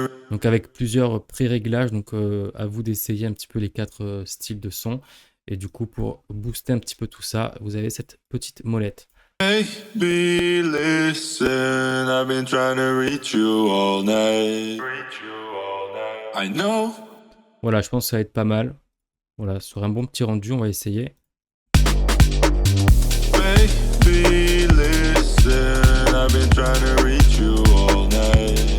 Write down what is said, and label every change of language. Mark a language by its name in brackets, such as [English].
[French] Donc avec plusieurs pré-réglages, donc à vous d'essayer un petit peu les 4 styles de son. Et du coup, pour booster un petit peu tout ça, vous avez cette petite molette. [English] Baby, listen, I've been trying to reach you all night. I know. [French] Voilà, je pense que ça va être pas mal. Voilà, sur un bon petit rendu, on va essayer. [English] Baby, listen, I've been trying to reach you all night.